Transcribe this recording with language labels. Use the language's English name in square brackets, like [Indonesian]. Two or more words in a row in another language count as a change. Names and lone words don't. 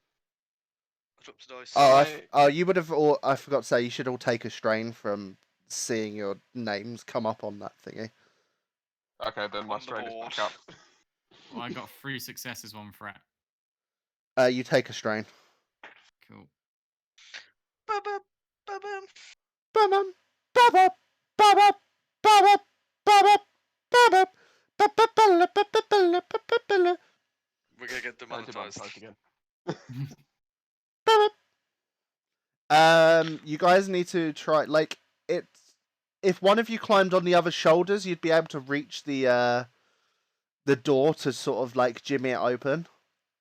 [English] I dropped the dice. Oh, you would have. Or I forgot to say, you should all take a strain from seeing your names come up on that thingy. Okay, then my On the strain is board. back up. Well, I got 3 successes, 1 threat. You take a strain. Cool. Ba-ba, ba-bum. Ba-bum, ba-bum, ba-bum, ba-bum, ba-bum, ba-bum, ba-ba-ba-la-ba-ba-ba-la-ba-ba-ba-la. We're gonna get demonetized. again. You guys need to try if one of you climbed on the other's shoulders, you'd be able to reach the door to sort of like jimmy it open.